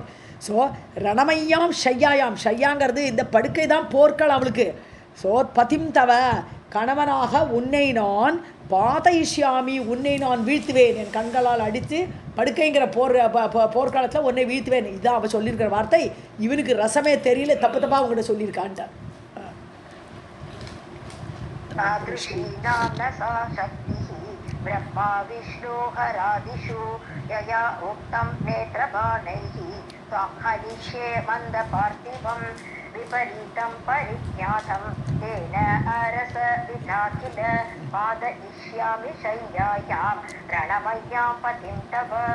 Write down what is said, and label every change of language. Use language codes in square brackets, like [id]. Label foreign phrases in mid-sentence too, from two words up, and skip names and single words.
[ta] ஸோ [sa] रणमय्यां शय्यायां, [ta] ஷையாங்கிறது இந்த படுக்கை தான் போர்கள் அவளுக்கு. ஸோ [sa] पतिं तव, [ta] கணவனாக உன்னை நான் பாதயிஷ்யாமி, உன்னை நான் வீழ்த்துவேன், என் கண்களால் அடித்து படுக்கைங்கிற போர்க்காலத்தில் உன்னை வீழ்த்துவேன். இதுதான் அவள் சொல்லியிருக்கிற வார்த்தை. இவனுக்கு ரசமே தெரியல, தப்பு தப்பாக அவங்ககிட்ட சொல்லியிருக்கான்ட்டார். [sa] ब्रह्मा विष्णु हरादिषु यया उक्तं नेत्रबाणैः त्वां हनिष्ये मन्दपार्थिवं विपरीतं परिज्ञातं तेन अरस विना किल पादयिष्यामि शय्यायां रणमय्यां पतिं तव.